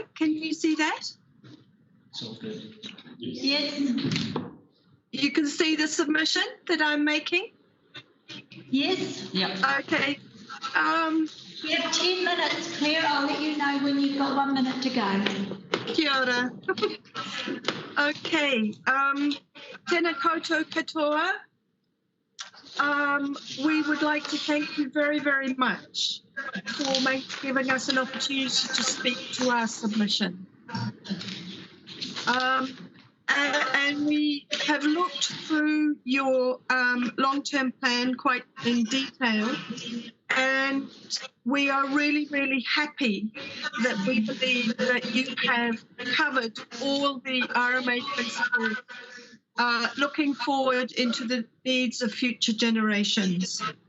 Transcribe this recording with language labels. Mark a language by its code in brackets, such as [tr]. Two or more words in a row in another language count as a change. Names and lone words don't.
[en] Can you see that? It's all good. Yes. You can see the submission that I'm making? Yes. Yep. Okay. You have 10 minutes, Claire. I'll let you know when you've got 1 minute to go. [mi] Kia ora. Okay. Tēnā koutou katoa. [en] We would like to thank you very, very much for giving us an opportunity to speak to our submission. And we have looked through your long-term plan quite in detail, and we are really, really happy that we believe that you have covered all the RMA principles, looking forward into the needs of future generations.